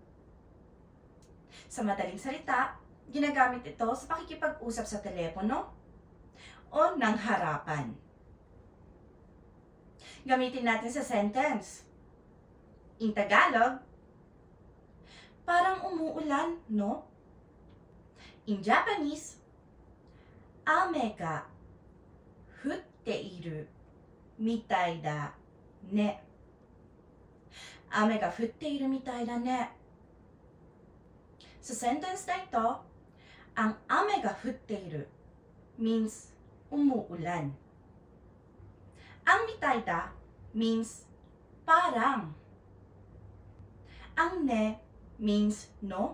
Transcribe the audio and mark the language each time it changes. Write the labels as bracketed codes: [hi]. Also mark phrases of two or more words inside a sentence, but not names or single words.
[tl] Sa madaling salita, ginagamit ito sa pakikipag-usap sa telepono o ng harapan. Gamitin natin sa sentence. In Tagalog, parang umuulan, no? [en] In Japanese, [ja] 雨が降っているみたいだね. 雨が降っているみたいだね. [tl] Sa sentence na ito, ang [ja] 雨が降っている [tl] means umuulan. Ang [ja] みたいだ [tl] means parang. Ang ne means no.